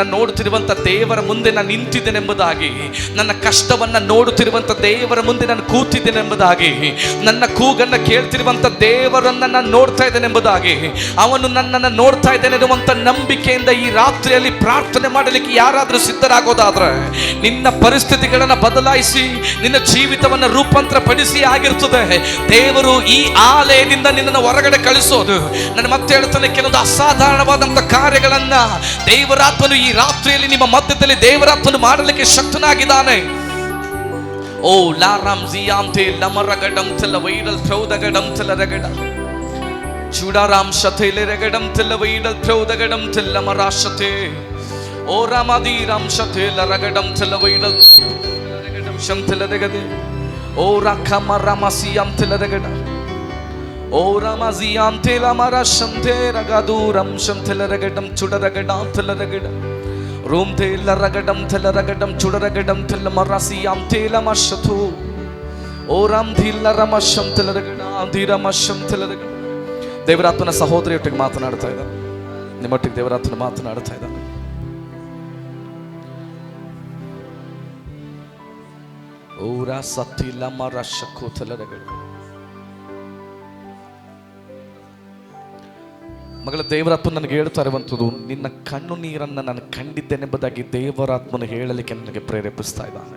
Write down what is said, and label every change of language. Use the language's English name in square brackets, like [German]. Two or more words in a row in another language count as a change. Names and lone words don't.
[Kannada] ನೋಡುತ್ತಿರುವಂಥ ದೇವರ ಮುಂದೆ ನಾನು ನಿಂತಿದ್ದೇನೆ ಎಂಬುದಾಗಿ, ನನ್ನ ಕಷ್ಟವನ್ನು ನೋಡುತ್ತಿರುವಂಥ ದೇವರ ಮುಂದೆ ನಾನು ಕೂತಿದ್ದೇನೆ ಎಂಬುದಾಗಿ, ನನ್ನ ಕೂಗನ್ನು ಕೇಳ್ತಿರುವಂಥ ದೇವರನ್ನು ನಾನು ನೋಡ್ತಾ ಇದ್ದೇನೆ ಎಂಬುದಾಗಿ, ಅವನು ನನ್ನನ್ನು ನೋಡ್ತಾ ಇದ್ದೇನೆ ನಂಬಿಕೆಯಿಂದ ಈ ರಾತ್ರಿಯಲ್ಲಿ ಪ್ರಾರ್ಥನೆ ಮಾಡಲಿಕ್ಕೆ ಯಾರಾದರೂ ಸಿದ್ಧರಾಗೋದಾದ್ರೆ, ನಿನ್ನ ಪರಿಸ್ಥಿತಿಗಳನ್ನು ಬದಲಾಯಿಸಿ ನಿನ್ನ ಜೀವಿತವನ್ನು ರೂಪಾಂತರ ಪಡಿಸಿ ಆಗಿರ್ತದೆ. ದೇವರು ಈ ಆಲಯದಿಂದ ನಿನ್ನನ್ನು ಹೊರಗಡೆ ಕಳಿಸೋದು. ನಾನು ಮತ್ತೆ ಹೇಳ್ತಾನೆ, ಕೆಲವೊಂದು ಅಸಾಧಾರಣವಾದಂಥ ಕಾರ್ಯಗಳನ್ನ ದೇವರಾತ್ಮನು ಈ ರಾತ್ರಿಯಲ್ಲಿ ನಿಮ್ಮ ಮಧ್ಯದಲ್ಲಿ ದೇವರಾತ್ಮನು ಮಾಡಲಿಕ್ಕೆ ಶಕ್ತನಾಗಿದ್ದಾನೆ. ಓ ಲಾರಾಮ್ ಜಿಯಾಂತೆ ಲಮರಗಡಂ ತೆಲ ವೈರಲ್ ಪ್ರೌದಗಡಂ ತೆಲರಗಡ ಚೂಡಾರಾಮ್ ಶಥೇಲೆ ರಗಡಂ ತೆಲ್ಲ ವೈಡಲ್ ಪ್ರೌದಗಡಂ ತೆಲ್ಲ ಮರಾಶತೆ ಓ ರಾಮಾದಿ ರಾಮ್ ಶಥೇಲ ರಗಡಂ ತೆಲ್ಲ ವೈಡಲ್ ರಗಡಂ ಶಂತೆಲ ರಗದೆ ಓ ರಾಖಮ ರಾಮಸಿಯಂ ತೆಲ ರಗಡ ಓ ರಾಮಜಿಯಂ ತೆಲ ಮರಾಶಂತೆ ರಗದೂರಂ ಶಂತೆಲ ರಗಡಂ ಚುಡರಗಡ ತೆಲ ರಗಡ ರೂಮ್ ತೆಲ್ಲ ರಗಡಂ ತೆಲ ರಗಡಂ ಚುಡರಗಡಂ ತೆಲ್ಲ ಮರಾಸಿಯಂ ತೆಲ ಮಶತು ಓ ರಾಮ್ ಧಿಲ್ಲ ರಮಶಂ ತೆಲ ರಗಡ ಧಿರಮಶಂ ತೆಲ ರಗಡ. ದೇವರಾತ್ಮನ ಸಹೋದರಿಯೊಟ್ಟಿಗೆ ಮಾತನಾಡ್ತಾ ಇದ್ದಾನೆ, ನಿಮ್ಮೊಟ್ಟಿಗೆ ದೇವರಾತ್ಮನ ಮಾತನಾಡ್ತಾ ಇದ್ದಾನೆ. ಊರ ಸತ್ತಿಲ್ಲ ಮರಶ ಕೂತಲರಗಳು. ಮಗಳ ದೇವರಾತ್ಮ ನನಗೆ ಹೇಳ್ತಾ ಇರುವಂಥದ್ದು, ನಿನ್ನ ಕಣ್ಣು ನೀರನ್ನು ನಾನು ಕಂಡಿದ್ದೇನೆಂಬುದಾಗಿ ದೇವರಾತ್ಮನು ಹೇಳಲಿಕ್ಕೆ ನನಗೆ ಪ್ರೇರೇಪಿಸ್ತಾ ಇದ್ದಾನೆ.